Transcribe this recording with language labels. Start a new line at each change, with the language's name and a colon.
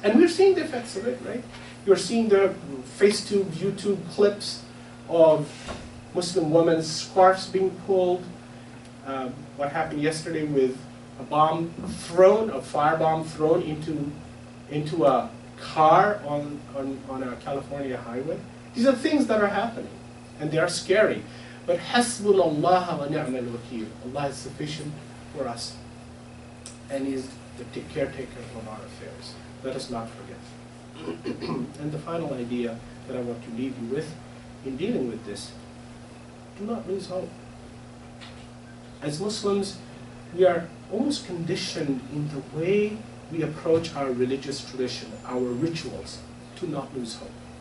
English: And we're seeing the effects of it, right? You're seeing the FaceTube, YouTube clips of Muslim women's scarves being pulled. What happened yesterday with a firebomb thrown into a car on a California highway. These are things that are happening, and they are scary.
Arabic: But حَسْبُنَا اللَّهَ وَنِعْمَ الْوَكِيلُ.
English: Allah is sufficient for us, and is the caretaker of our affairs. Let us not forget. And the final idea that I want to leave you with in dealing with this, do not lose hope. As Muslims, we are almost conditioned in the way we approach our religious tradition, our rituals, to not lose hope.